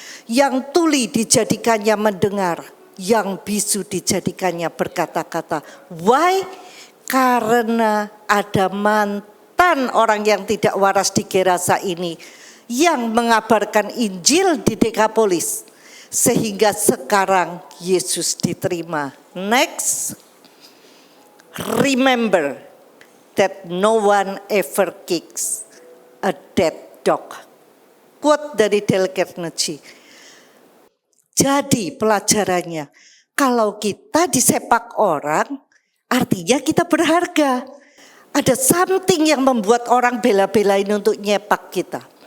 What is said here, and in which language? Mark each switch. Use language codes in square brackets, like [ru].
[id] Yang tuli dijadikannya mendengar, yang bisu dijadikannya berkata-kata. Why? Karena ada mantan orang yang tidak waras di Gerasa ini yang mengabarkan Injil di Dekapolis. Sehingga sekarang Yesus diterima. [en] Next, remember that no one ever kicks a dead dog. [id] Quote dari Dale Carnegie. Jadi pelajarannya, kalau kita disepak orang, Artinya kita berharga. Ada something yang membuat orang bela-belain untuk nyepak kita.